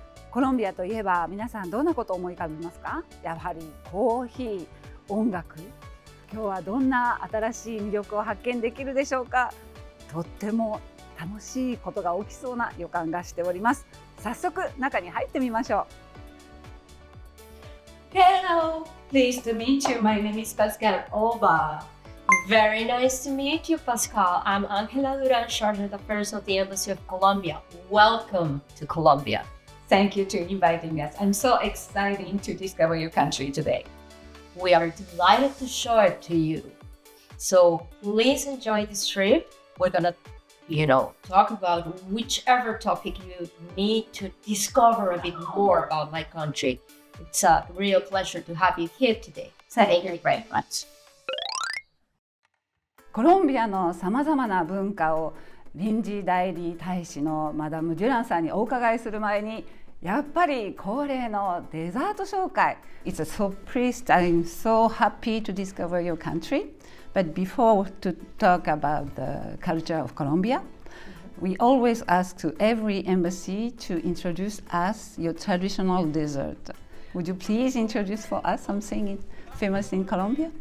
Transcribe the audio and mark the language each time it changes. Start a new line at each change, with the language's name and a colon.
Japanese: コロンビアといえば皆さんどんなことを思い浮かべますか？やはりコーヒー、音楽。今日はどんな新しい魅力を発見できるでしょうか？とっても楽しいことが起きそうな予感がしております。早速中に入ってみましょう。
English: Hello, pleased to meet you. My name is Pascal Oba. Very nice to meet you, Pascal. I'm Angela Duran, Charge of Affairs of the Embassy of Colombia. Welcome to Colombia. Thank you for inviting us. I'm so excited to discover your country today. We are delighted to show it to you. So please enjoy this trip. We're gonna, talk about whichever topic you need to discover a bit more about my country. It's a real pleasure to have you here today. Thank you very much.
Japanese: コロンビアのさまざまな文化を臨時代理大使のマダム・デュランさんにお伺いする前に、やっぱり恒例のデザート紹介。
English: It's so pleased, I'm so happy to discover your country. But before to talk about the culture of Colombia, we always ask to every embassy to introduce us your traditional dessert. Would you please introduce for us something famous in Colombia?